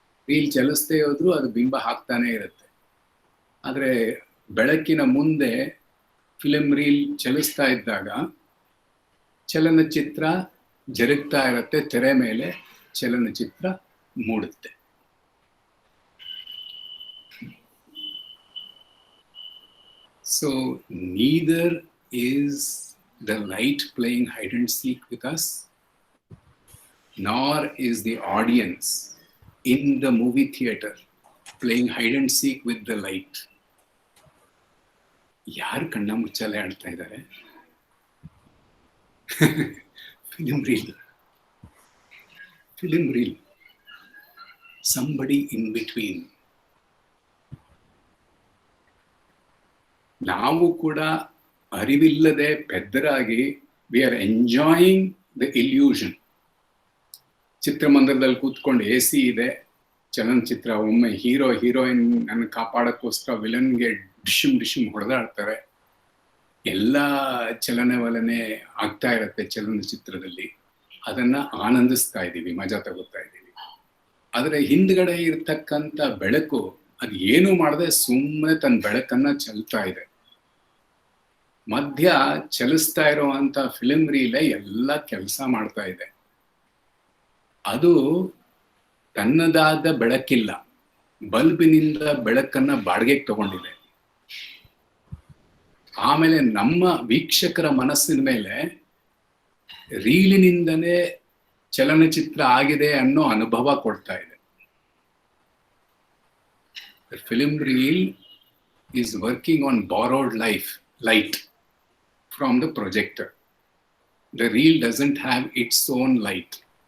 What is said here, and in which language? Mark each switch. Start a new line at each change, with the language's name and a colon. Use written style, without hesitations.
Kannada: Reel ಚಲಿಸ್ದೇ ಹೋದ್ರು ಅದು ಬಿಂಬ ಹಾಕ್ತಾನೆ ಇರುತ್ತೆ. ಆದ್ರೆ ಬೆಳಕಿನ ಮುಂದೆ ಫಿಲ್ಮ್ ರೀಲ್ ಚಲಿಸ್ತಾ ಇದ್ದಾಗ ಚಲನಚಿತ್ರ ಜರುಗ್ತಾ ಇರುತ್ತೆ, ತೆರೆ ಮೇಲೆ ಚಲನಚಿತ್ರ ಮೂಡುತ್ತೆ.
English: So neither is the light playing hide and seek with us, nor is the audience in the movie theater playing hide and seek with the light.
Kannada: ಯಾರು ಕಣ್ಣ ಮುಚ್ಚಾಲೆ ಆಡ್ತಾ ಇದ್ದಾರೆ?
English: Film reel, somebody in between.
Kannada: ನಾವು ಕೂಡ ಅರಿವಿಲ್ಲದೆ ಪೆದ್ದರಾಗಿ
English: We are enjoying the illusion.
Kannada: ಚಿತ್ರಮಂದಿರದಲ್ಲಿ ಕೂತ್ಕೊಂಡು AC ಇದೆ, ಚಲನಚಿತ್ರ, ಒಮ್ಮೆ ಹೀರೋ ಹೀರೋಯಿನ್ ನನ್ನ ಕಾಪಾಡಕ್ಕೋಸ್ಕರ ವಿಲನ್ಗೆ ಡಿಶಿಮ್ ಹೊಡೆದಾಡ್ತಾರೆ. ಎಲ್ಲ ಚಲನವಲನೆ ಆಗ್ತಾ ಇರತ್ತೆ ಚಲನಚಿತ್ರದಲ್ಲಿ, ಅದನ್ನ ಆನಂದಿಸ್ತಾ ಇದ್ದೀವಿ, ಮಜಾ ತಗೋತಾ ಇದ್ದೀವಿ. ಆದ್ರೆ ಹಿಂದ್ಗಡೆ ಇರ್ತಕ್ಕಂಥ ಬೆಳಕು ಅದು ಏನು ಮಾಡದೆ ಸುಮ್ಮನೆ ತನ್ನ ಬೆಳಕನ್ನ ಚೆಲ್ತಾ ಇದೆ. ಮಧ್ಯ ಚಲಿಸ್ತಾ ಇರುವಂತ ಫಿಲ್ಮ್ ರೀಲೆ ಎಲ್ಲ ಕೆಲಸ ಮಾಡ್ತಾ ಇದೆ. ಅದು ತನ್ನದಾದ ಬೆಳಕಿಲ್ಲ, ಬಲ್ಬಿನಿಂದ ಬೆಳಕನ್ನ ಬಾಡಿಗೆಗೆ ತಗೊಂಡಿದೆ. ಆಮೇಲೆ ನಮ್ಮ ವೀಕ್ಷಕರ ಮನಸ್ಸಿನ ಮೇಲೆ ರೀಲಿನಿಂದನೇ ಚಲನಚಿತ್ರ ಆಗಿದೆ ಅನ್ನೋ ಅನುಭವ ಕೊಡ್ತಾ ಇದೆ.
English: The film reel is working on borrowed light from the projector. The reel doesn't have its own light.